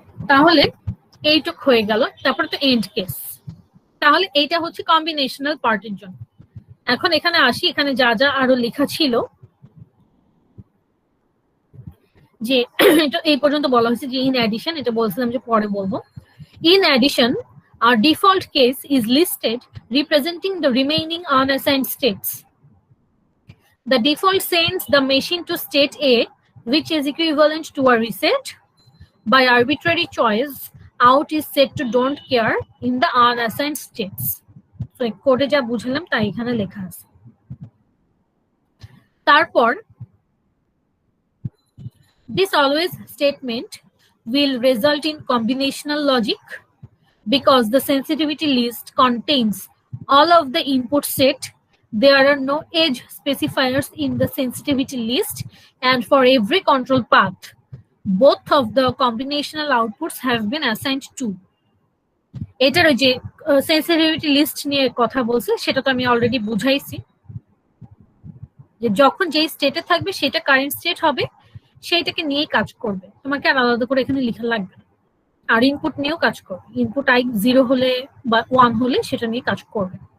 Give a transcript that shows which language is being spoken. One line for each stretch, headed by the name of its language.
Bangla: তাহলে এইটুক হয়ে গেল। তারপরে তো এন্ড কেস। তাহলে এইটা হচ্ছে কম্বিনেশনাল পার্টের জন্য। এখন এখানে আসি, এখানে যা যা আরো লেখা ছিল, যে এটা এই পর্যন্ত বলা হয়েছে যে ইন অ্যাডিশন, এটা বলছিলাম যে পরে বলবো।
English: In addition our default case is listed representing the remaining unassigned states. The default sends the machine to state A, which is equivalent to a reset. By arbitrary choice, out is set to don't care in the unassigned states.
Bangla: So কোডে যা বুঝলাম তাই এখানে লেখা আছে।
English: তারপর this always statement will result in combinational logic because the sensitivity list contains all of the input set. There are no edge specifiers in the sensitivity list, and for every control path, both of the combinational outputs have been assigned to.
Bangla: এটার যে sensitivity list নিয়ে কথা বলছে সেটা তো আমি already বুঝাইছি, যে যখন যেই স্টেটে থাকবে সেটা কারেন্ট স্টেট হবে, সেইটাকে নিয়েই কাজ করবে, তোমাকে আর আলাদা করে এখানে লেখা লাগবে না। আর ইনপুট নিয়েও কাজ করবে, ইনপুট আই 0 হলে বা 1 হলে সেটা নিয়ে কাজ করবে।